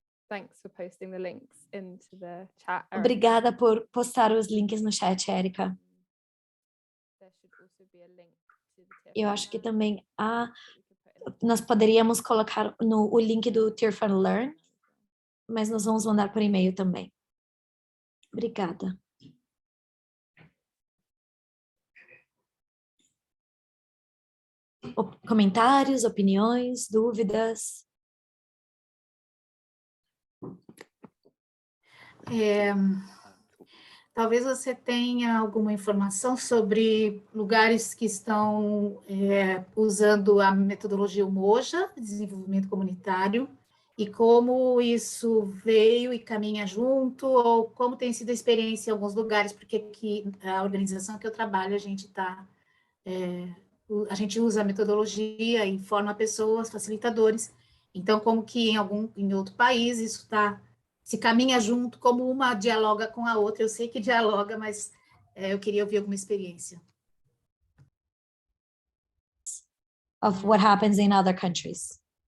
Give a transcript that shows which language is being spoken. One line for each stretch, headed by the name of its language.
English: Thanks for posting the links into the chat, Erica.
Portuguese: Obrigada por postar os links no chat, Érica.
English: There should also be a link to the
Portuguese: Eu acho que também nós poderíamos colocar o link do Tear Fun Learn, mas nós vamos mandar por e-mail também. Obrigada. Comentários, opiniões, dúvidas? Talvez você tenha alguma informação sobre lugares que estão usando a metodologia Umoja, desenvolvimento comunitário, e como isso veio e caminha junto, ou como tem sido a experiência em alguns lugares, porque aqui a organização que eu trabalho, a gente usa a metodologia e forma pessoas, facilitadores, então como que em outro país isso se caminha junto, como uma dialoga com a outra. Eu sei que dialoga, mas eu queria ouvir alguma experiência.
English: Of what happens in other countries.